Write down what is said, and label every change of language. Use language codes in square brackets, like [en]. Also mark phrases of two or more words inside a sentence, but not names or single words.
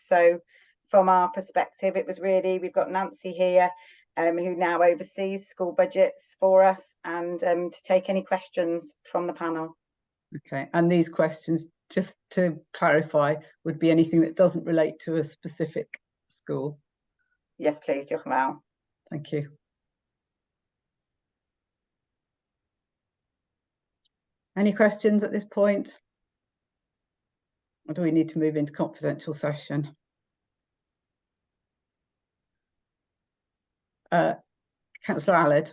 [en] So from our perspective, it was really, we've got Nancy here, who now oversees school budgets for us, and to take any questions from the panel. Okay, and these questions, just to clarify, would be anything that doesn't relate to a specific school? Yes, please, [cy] diolch yn fawr. [en] Thank you. Any questions at this point? Or do we need to move into confidential session? Councillor Allard.